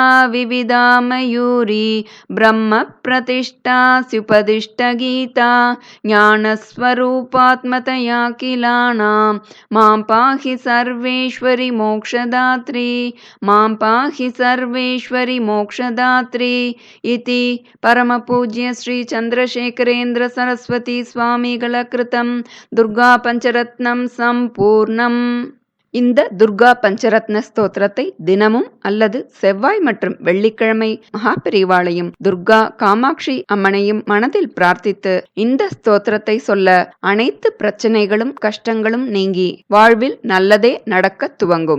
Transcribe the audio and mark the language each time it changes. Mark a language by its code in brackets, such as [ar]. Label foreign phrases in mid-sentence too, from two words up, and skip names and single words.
[sa] विविधा मयूरी ब्रह्मप्रतिष्ठा स्युपदिष्टगीता ज्ञानस्वरूपात्मतया किलानां मां पाहि सर्वेश्वरि मोक्षदात्री मां पाहि सर्वेश्वरि मोक्षदात्री इति परमपूज्य श्री चन्द्रशेखरेन्द्र सरस्वती स्वामिಗಳ कृतं दुर्गा पञ्चरत्नम् सम्पूर्णम्. [ta] இந்த துர்கா பஞ்சரத்ன ஸ்தோத்திரத்தை தினமும் அல்லது செவ்வாய் மற்றும் வெள்ளிக்கிழமை மகாபெரிவாளையும் துர்கா காமாட்சி அம்மனையும் மனதில் பிரார்த்தித்து இந்த ஸ்தோத்திரத்தை சொல்ல அனைத்து பிரச்சனைகளும் கஷ்டங்களும் நீங்கி வாழ்வில் நல்லதே நடக்க துவங்கும்.